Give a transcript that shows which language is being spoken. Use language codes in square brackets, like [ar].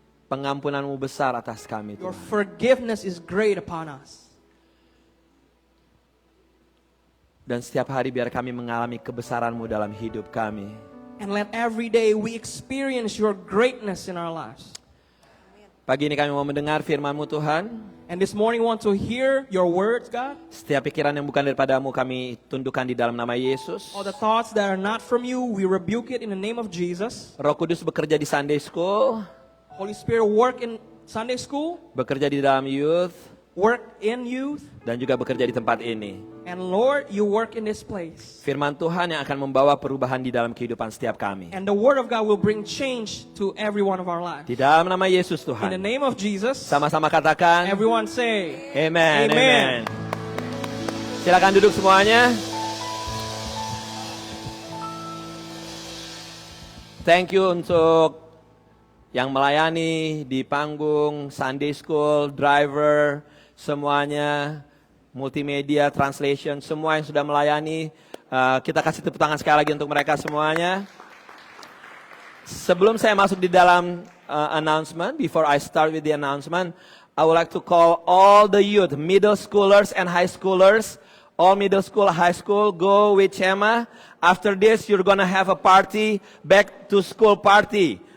[id] Pengampunan-Mu besar atas kami [en] Your [id] Tuhan. [en] forgiveness is great upon us. [id] Dan setiap hari biar kami mengalami kebesaran-Mu dalam hidup kami. [en] And let every day we experience your greatness in our lives. [id] Pagi ini kami mau mendengar firman-Mu Tuhan. [en] And this morning we want to hear your words, God. [id] Setiap pikiran yang bukan daripada-Mu kami tundukkan di dalam nama Yesus. [en] All the thoughts that are not from you, we rebuke it in the name of Jesus. [id] Roh Kudus bekerja di Sunday School, [en] Holy Spirit, work in Sunday school, [id] bekerja di dalam youth, [en] work in youth, [id] dan juga bekerja di tempat ini. [en] and Lord, you work in this place. [id] Firman Tuhan yang akan membawa perubahan di dalam kehidupan setiap kami. [en] And the word of God will bring change to every one of our lives. [id] Di dalam nama Yesus [en] In the [id] Tuhan. [en] name of Jesus, [id] Sama-sama katakan, [en] everyone say, Amen. Amen. [id] Silakan duduk semuanya. [en] Thank you [id] untuk yang melayani di panggung, Sunday School, driver, semuanya, multimedia, translation, semua yang sudah melayani. Kita kasih tepuk tangan sekali lagi untuk mereka semuanya. Sebelum saya masuk di dalam announcement, [en] before I start with the announcement, I would like to call all the youth, middle schoolers and high schoolers, all middle school, high school, go with Chema. After this, you're gonna have a party, back to school party.